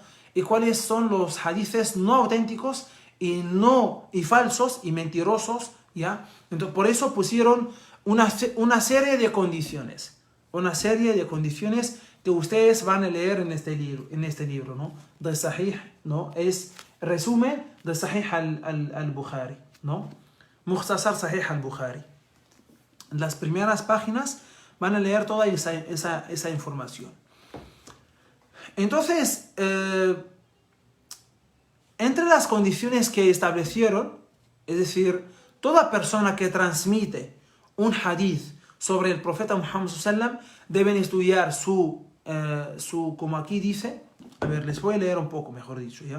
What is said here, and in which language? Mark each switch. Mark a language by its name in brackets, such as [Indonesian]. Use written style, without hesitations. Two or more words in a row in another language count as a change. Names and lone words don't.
[Spanish] Y cuáles son los hadices no auténticos y falsos y mentirosos, ¿ya? Entonces, por eso pusieron una serie de condiciones, una serie de condiciones que ustedes van a leer en este libro, ¿no? De Sahih, ¿no? Es resumen de Sahih al-Bukhari, ¿no? Mukhtasar Sahih al-Bukhari. En las primeras páginas van a leer toda esa información. Entonces, entre las condiciones que establecieron, es decir, toda persona que transmite un hadith sobre el profeta Muhammad sallam deben estudiar como aquí dice, a ver, les voy a leer un poco, mejor dicho, ¿ya?